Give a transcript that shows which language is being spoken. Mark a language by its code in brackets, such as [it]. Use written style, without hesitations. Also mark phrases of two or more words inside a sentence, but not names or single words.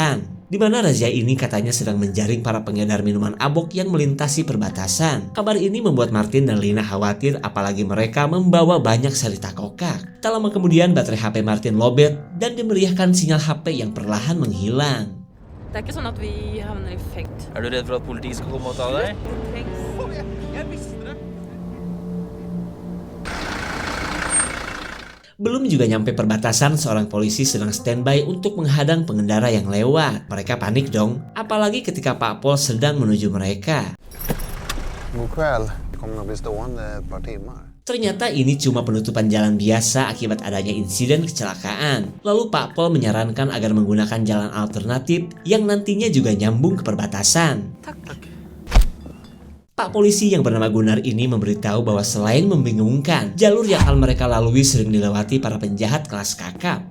[id] Di mana razia ini katanya sedang menjaring para pengedar minuman abok yang melintasi perbatasan. Kabar ini membuat Martin dan Lina khawatir, apalagi mereka membawa banyak sarita kokak. Tak lama kemudian baterai HP Martin lobet dan dimeriahkan sinyal HP yang perlahan menghilang. [sv] Det är inte så att vi hamnar i fängelse. Är du rädd för att politiet ska komma och ta dig? [id] Belum juga nyampe perbatasan, seorang polisi sedang standby untuk menghadang pengendara yang lewat. Mereka panik dong, apalagi ketika Pak Pol sedang menuju mereka. [sv] God kväll. Kommer att bli stående ett par timmar. [id] Ternyata ini cuma penutupan jalan biasa akibat adanya insiden kecelakaan. Lalu Pak Pol menyarankan agar menggunakan jalan alternatif yang nantinya juga nyambung ke perbatasan. Pak polisi yang bernama Gunnar ini memberitahu bahwa selain membingungkan, jalur yang akan mereka lalui sering dilewati para penjahat kelas kakap.